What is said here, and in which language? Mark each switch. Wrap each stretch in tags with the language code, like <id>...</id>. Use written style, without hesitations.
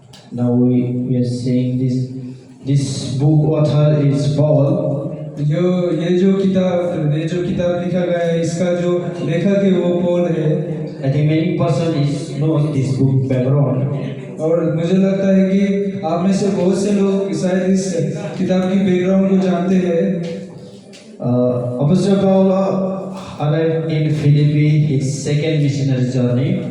<en>Now we are saying this book author is Paul.</en> <hi>ये जो किताब लिखा गया है, इसका जो लेखक है वो पॉल है।</hi> <en>I think many person knows this book background.</en> <hi>और मुझे लगता है कि आप में से बहुत से लोग शायद इस किताब की बैकग्राउंड को जानते हैं।</hi> <en>Apostle Paul arrived in Philippi his second missionary journey.</en>